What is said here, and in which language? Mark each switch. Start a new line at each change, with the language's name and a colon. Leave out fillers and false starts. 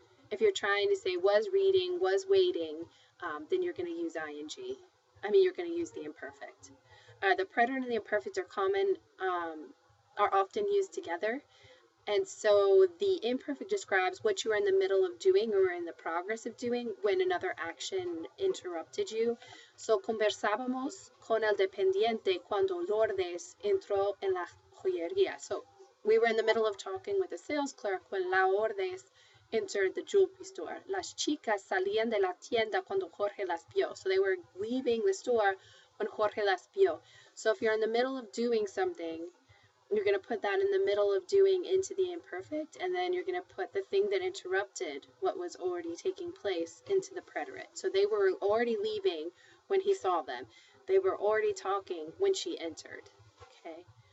English: If you're trying to say was reading, was waiting, then you're going to use ing. You're going to use the imperfect. The preterit and the imperfect are often used together. And so the imperfect describes what you are in the middle of doing or in the progress of doing when another action interrupted you. So
Spanish: conversábamos con el dependiente cuando Lourdes entró en la joyería.
English: So we were in the middle of talking with the sales clerk when Lourdes entered the jewelry store.
Spanish: Las chicas salían de la tienda cuando Jorge las vio.
English: So they were leaving the store when Jorge
Spanish: las vio.
English: So if you're in the middle of doing something, you're going to put that in the middle of doing into the imperfect, and then you're going to put the thing that interrupted what was already taking place into the preterit. So they were already leaving when he saw them. They were already talking when she entered. Okay.